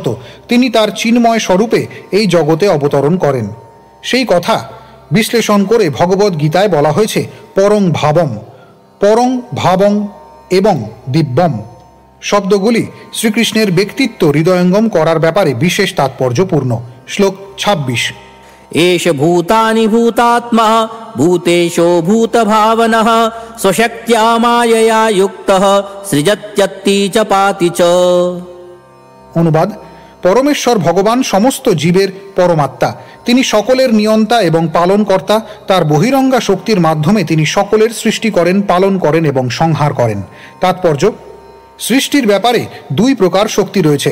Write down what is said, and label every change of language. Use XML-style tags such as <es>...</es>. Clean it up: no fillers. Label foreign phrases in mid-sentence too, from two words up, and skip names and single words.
<bn>তিনি তার চিন্ময় স্বরূপে এই জগতে অবতরণ করেন। সেই কথা বিশ্লেষণ করে ভগবদ্গীতায় বলা হয়েছে</bn> <sa>পরং ভাবম, পরং ভাবং</sa> <bn>এবং দিব্যম শব্দগুলি শ্রীকৃষ্ণের ব্যক্তিত্ব হৃদয়ঙ্গম করার ব্যাপারে বিশেষ তাৎপর্যপূর্ণ। শ্লোক 26।</bn> <sa>एष भूतानि भूतात्मा भूतेशो भूतभावनः स्वशक्त्या मायया युक्तः सृजत्यत्ति च पाति च।</sa> <bn>অনুবাদ: পরমেশ্বর ভগবান সমস্ত জীবের পরমাত্মা। তিনি সকলের নিয়ন্তা এবং পালনকর্তা। তার বহিরঙ্গা শক্তির মাধ্যমে তিনি সকলের সৃষ্টি করেন, পালন করেন এবং সংহার করেন। তাৎপর্য: সৃষ্টির ব্যাপারে 2 প্রকার শক্তি রয়েছে।</bn>